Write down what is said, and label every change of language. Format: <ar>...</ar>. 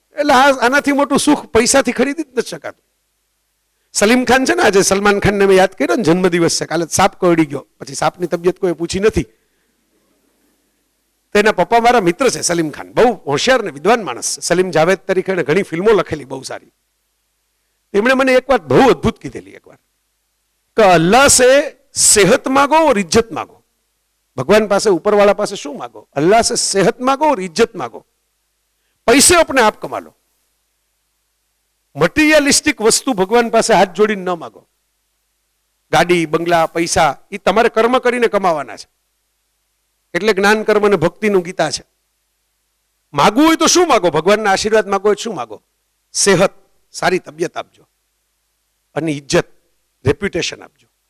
<gu>એટલે આનાથી મોટું સુખ પૈસાથી ખરીદી જ નથી શકાતું. સલીમ ખાન છે ને, આજે સલમાન ખાનને મેં યાદ કર્યો ને, જન્મદિવસ છે, કાલે સાપ કરડી ગયો, પછી સાપની તબિયત કોઈ પૂછી નથી. તેના પપ્પા મારા મિત્ર છે સલીમ ખાન, બહુ હોશિયાર ને વિદ્વાન માણસ છે. સલીમ જાવેદ તરીકે ઘણી ફિલ્મો લખેલી બહુ સારી. તેમણે મને એક વાત બહુ અદ્ભુત કીધેલી એકવાર, કે</gu> <hi>અલ્લાહ સે સેહત માગો और इज्जत मांगो. भगवान पास ऊपर वाला पास શું मांगो? अल्लाह से सेहत मांगो और इज्जत मांगो. पैसे अपने आप कमा लो.</hi> <gu>મટીરિયલિસ્ટિક વસ્તુ ભગવાન પાસે હાથ જોડીને ન માગો. ગાડી, બંગલા, પૈસા એ તમારે કર્મ કરીને કમાવાના છે. એટલે જ્ઞાન, કર્મ અને ભક્તિનું ગીતા છે. માગવું હોય તો શું માગો? ભગવાનના આશીર્વાદ માગો હોય શું માગો? સેહત, સારી તબિયત આપજો, અને ઇજ્જત, રેપ્યુટેશન આપજો.</gu>